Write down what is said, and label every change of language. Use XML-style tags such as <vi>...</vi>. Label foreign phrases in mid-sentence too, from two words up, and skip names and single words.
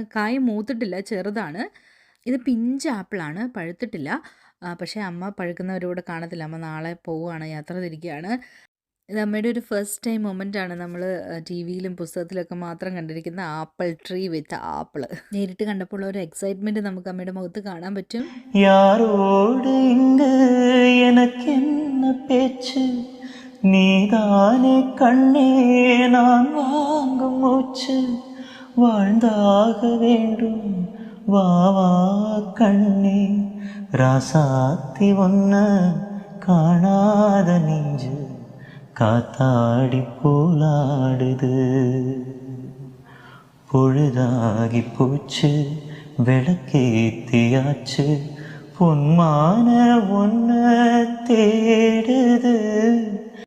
<ml>കായ മൂത്തിട്ടില്ല, ചെറുതാണ്. ഇത് പിഞ്ച് ആപ്പിളാണ്, പഴുത്തിട്ടില്ല. പക്ഷേ അമ്മ പഴുക്കുന്നവരൂടെ കാണത്തില്ല. അമ്മ നാളെ പോവുകയാണ്, യാത്ര തിരിക്കുകയാണ്. ഇത് അമ്മയുടെ ഒരു</ml> <en>first time</en> <ml>മൊമെൻ്റാണ്. നമ്മൾ ടി വിയിലും പുസ്തകത്തിലൊക്കെ മാത്രം കണ്ടിരിക്കുന്ന</ml> <en>apple tree with apple</en> <ml>നേരിട്ട് കണ്ടപ്പോൾ ഒരു എക്സൈറ്റ്മെൻറ്റ് നമുക്ക് അമ്മയുടെ മുഖത്ത് കാണാൻ പറ്റും.</ml> <ta>யாரோடு இங்கு எனக்கு என்ன பேச்சு, நீதானே கண்ணே நான் வாங்கும் மூச்சு, வாழ்ந்தாக வேண்டும் வா வா கண்ணே, ராசாத்தி ஒன்ன காணாத நெஞ்சு காத்தாடி போலாடுது, பொழுதாகி போச்சு விளக்கேத்தியாச்சு, பொன்மான ஒன்ன தேடுது.</ta>